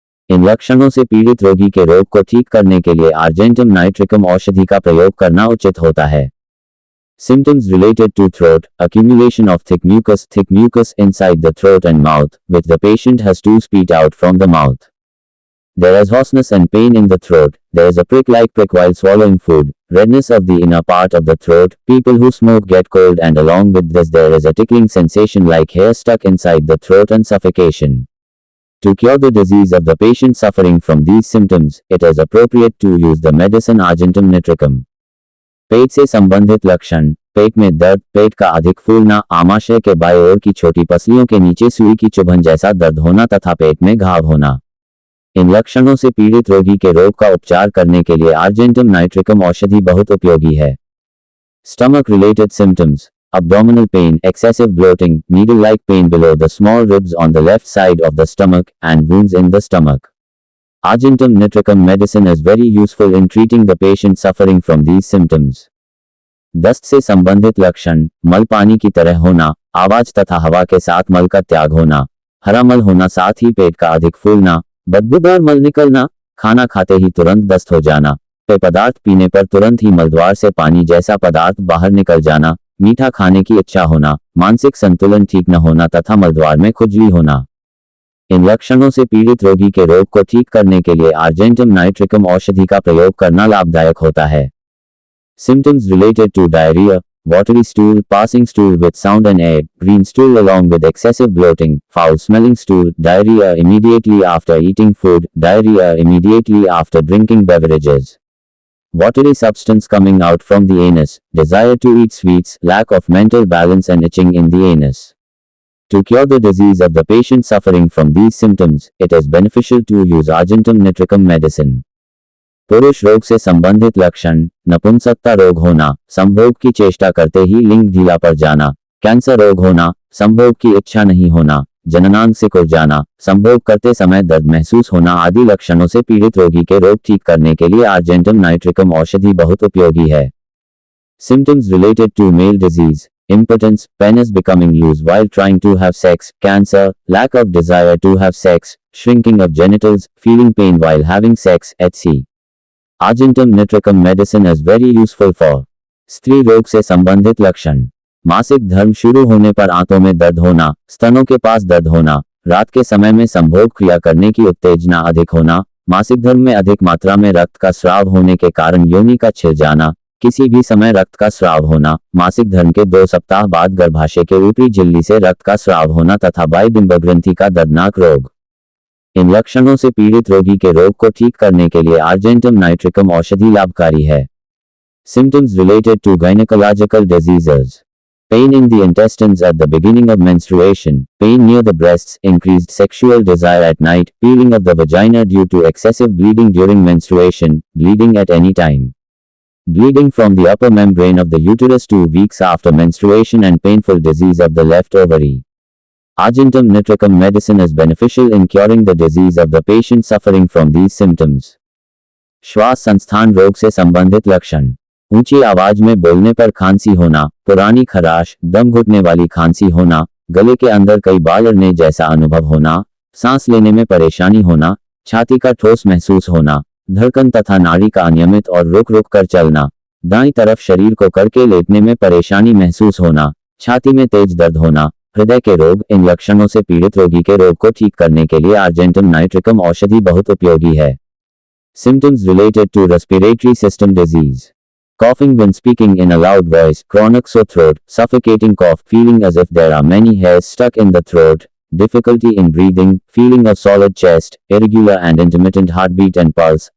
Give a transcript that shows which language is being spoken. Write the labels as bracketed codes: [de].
[hi] इन लक्षणों से पीड़ित रोगी के रोग को ठीक करने के लिए आर्जेंटम नाइट्रिकम औषधि का प्रयोग करना उचित होता है। [en] Symptoms related to throat: accumulation of thick mucus inside the throat and mouth, which the patient has to spit out from the mouth. There is hoarseness and pain in the throat. There is a prick-like prick while swallowing food. Redness of the inner part of the throat. People who smoke get cold, and along with this there is a tickling sensation like hair stuck inside the throat and suffocation. To cure the disease of the patient suffering from these symptoms, it is appropriate to use the medicine argentum nitricum. [hi] पेट से संबंधित लक्षण: पेट में दर्द, पेट का अधिक फूलना, आमाशय के बाएं ओर की छोटी पसलियों के नीचे सुई की चुभन जैसा दर्द होना तथा पेट में घाव होना। इन लक्षणों से पीड़ित रोगी के रोग का उपचार करने के लिए आर्जेंटम नाइट्रिकम औषधि बहुत उपयोगी है। [en] Stomach related symptoms: abdominal pain, excessive bloating, needle-like pain below the small ribs on the left side of the stomach, and wounds in the stomach. Argentum nitricum medicine is very useful in treating the patient suffering from these symptoms. [hi] दस्त से संबंधित लक्षण: मल पानी की तरह होना, आवाज तथा हवा के साथ मल का त्याग होना, हरा मल होना, साथ ही पेट का अधिक फूलना, बदबूदार मल निकलना, खाना खाते ही तुरंत दस्त हो जाना, पेय पदार्थ पीने पर तुरंत ही मलद्वार से पानी जैसा पदार्थ बाहर निकल जाना, मीठा खाने की इच्छा होना, मानसिक संतुलन ठीक न होना तथा मलद्वार में खुजली होना। इन लक्षणों से पीड़ित रोगी के रोग को ठीक करने के लिए आर्जेंटम नाइट्रिकम औषधि का प्रयोग करना लाभदायक होता है। [en] Symptoms related to diarrhea: watery stool, passing stool with sound and air, green stool along with excessive bloating, foul-smelling stool, diarrhea immediately after eating food, diarrhea immediately after drinking beverages. Watery substance coming out from the anus, desire to eat sweets, lack of mental balance and itching in the anus. To cure the disease of the patient suffering from these symptoms, it is beneficial to use argentum nitricum medicine. [hi] पुरुष रोग से संबंधित लक्षण: नपुंसकता रोग होना, संभोग की चेष्टा करते ही लिंग ढीला पड़ जाना, कैंसर रोग होना, संभोग की इच्छा नहीं होना, जननांग सिकुड़ जाना, संभोग करते समय दर्द महसूस होना आदि लक्षणों से पीड़ित रोगी के रोग ठीक करने के लिए आर्जेंटम नाइट्रिकम औषधि बहुत उपयोगी है। [en] Symptoms related to male disease: impotence, penis becoming loose while trying to have sex, cancer, lack of desire to have sex, shrinking of genitals, feeling pain while having sex, etc. Argentum nitricum medicine is very useful for [hi] स्त्री रोग से संबंधित लक्षण: मासिक धर्म शुरू होने पर आंतों में दर्द होना, स्तनों के पास दर्द होना, रात के समय में संभोग क्रिया करने की उत्तेजना अधिक होना, मासिक धर्म में अधिक मात्रा में रक्त का स्राव होने के कारण योनि का छिल जाना, किसी भी समय रक्त का स्राव होना, मासिक धर्म के 2 सप्ताह बाद गर्भाशय के ऊपरी झिल्ली से रक्त का स्राव होना तथा बाह्य ग्रंथि का दर्दनाक रोग। इन लक्षणों से पीड़ित रोगी के रोग को ठीक करने के लिए आर्जेंटम नाइट्रिकम औषधि लाभकारी है। [en] Symptoms related to gynecological diseases: pain in the intestines at the beginning of menstruation, pain near the breasts, increased sexual desire at night, peeling of the vagina due to excessive bleeding during menstruation, bleeding at any time, bleeding from the upper membrane of the uterus 2 weeks after menstruation and painful disease of the left ovary. Argentum nitricum medicine is beneficial in curing the disease of the patient suffering from these symptoms. [hi] श्वास संस्थान रोग से संबंधित लक्षण: ऊंची आवाज में बोलने पर खांसी होना, पुरानी खराश, दम घुटने वाली खांसी होना, गले के अंदर कई बाल अड़ने जैसा अनुभव होना, सांस लेने में परेशानी होना, छाती का ठोस महसूस होना, धड़कन तथा नाड़ी का अनियमित और रुक रुक कर चलना, दाईं तरफ शरीर को करके लेटने में परेशानी महसूस होना, छाती में तेज दर्द होना, हृदय के रोग। इन लक्षणों से पीड़ित रोगी के रोग को ठीक करने के लिए आर्जेंटम नाइट्रिकम औषधि बहुत उपयोगी है। [en] Symptoms related to respiratory system disease. Coughing when speaking in a loud voice, chronic sore throat, suffocating cough, feeling as if there are many hairs stuck in the throat, difficulty in breathing, feeling of solid chest, irregular and intermittent heartbeat and pulse.